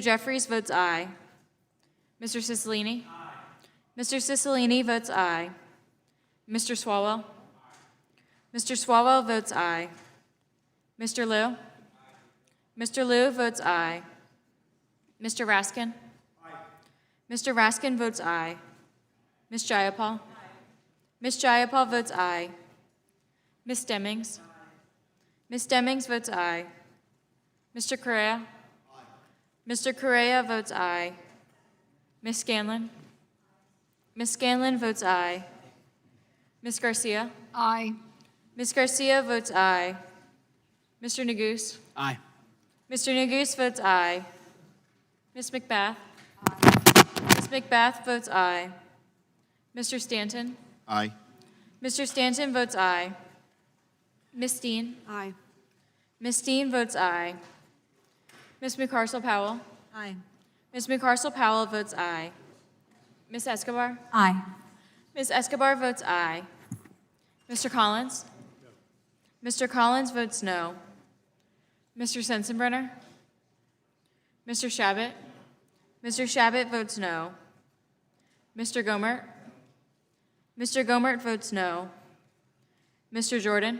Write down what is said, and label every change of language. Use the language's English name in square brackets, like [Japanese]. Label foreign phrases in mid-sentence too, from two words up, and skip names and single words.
[English] Jeffries votes aye. Mr. Cicilline? Mr. Cicilline votes aye. Mr. Swalwell? Mr. Swalwell votes aye. Mr. Liu? Mr. Liu votes aye. Mr. Raskin? Mr. Raskin votes aye. Ms. Jayapal? Ms. Jayapal votes aye. Ms. Demmings? Ms. Demmings votes aye. Mr. Correa? Mr. Correa votes aye. Ms. Scanlon? Ms. Scanlon votes aye. Ms. Garcia? Aye. Ms. Garcia votes aye. Mr. Neguse? Aye. Mr. Neguse votes aye. Ms. McBath? Ms. McBath votes aye. Mr. Stanton? Aye. Mr. Stanton votes aye. Ms. Steen? Aye. Ms. Steen votes aye. Ms. McCarcel-Powell? Aye. Ms. McCarcel-Powell votes aye. Ms. Escobar? Aye. Ms. Escobar votes aye. Mr. Collins? Mr. Collins votes no. Mr. Sensenbrenner? Mr. Shabbat? Mr. Shabbat votes no. Mr. Gomert? Mr. Gomert votes no. Mr. Jordan?